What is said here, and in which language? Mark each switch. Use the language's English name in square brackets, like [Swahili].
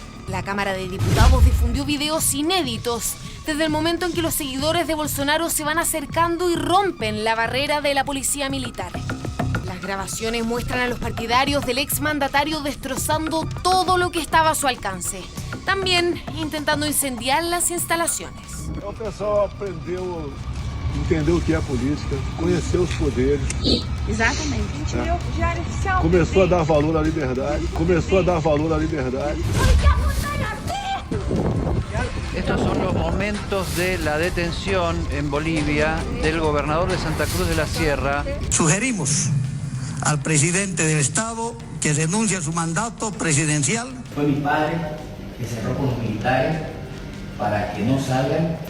[Spanish] La Cámara de Diputados difundió videos inéditos desde el momento en que los seguidores de Bolsonaro se van acercando y rompen la barrera de la policía militar. Las grabaciones muestran a los partidarios del exmandatario destrozando todo lo que estaba a su alcance. También intentando incendiar las instalaciones. [Portuguese] O pessoal aprendeu, entendeu o que é a política, conheceu os poderes. Exatamente. A gente viu o Diário Oficial. Começou a dar valor à liberdade. Começou a dar valor à liberdade. [Spanish] Estos son los momentos de la detención en Bolivia del gobernador de Santa Cruz de la Sierra. Sugerimos al presidente del Estado que renuncie a su mandato presidencial. Fue mi padre que cerró con los militares para que no salgan.